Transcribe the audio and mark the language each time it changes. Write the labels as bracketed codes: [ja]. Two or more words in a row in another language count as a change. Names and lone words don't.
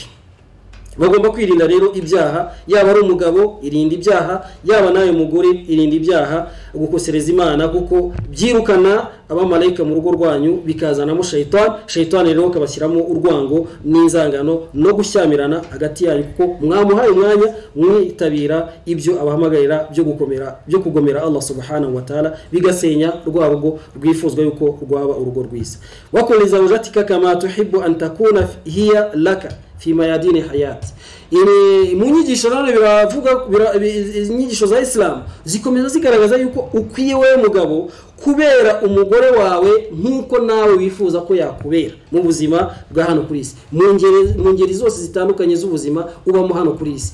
[rw] Bagomba kwirinda rero ibyaha, yaba ari umugabo irinda ibyaha, yaba nawe mugore irinda ibyaha, gukosereza Imana kuko byirukana abamarayika mu rugo rwanyu bikazanamo shayitani rero kabashyiramo urwango n'inzangano no gushyamirana hagati yanyu, kuko mwamuhaye umwanya mwitabira ibyo abahamagarira byo kugomera Allah [ar] سبحانه وتعالى, [rw] bigasenya rwa rugo rwifuzwa yuko rwaba urugo rwiza. [ar] وكن لزوجتك كما تحب أن تكون هي لك في ميادين الحياة. [rw] Mu nyigisho none biravuga inyigisho za Islam zikomeza zigaragaza yuko ukwiye wewe mugabo kubera umugore wawe nkuko nawe wifuza ko yakubera mu buzima bwa hano kuri isi, mu ngeri zose zitandukanye z'ubuzima ubamo hano kuri isi.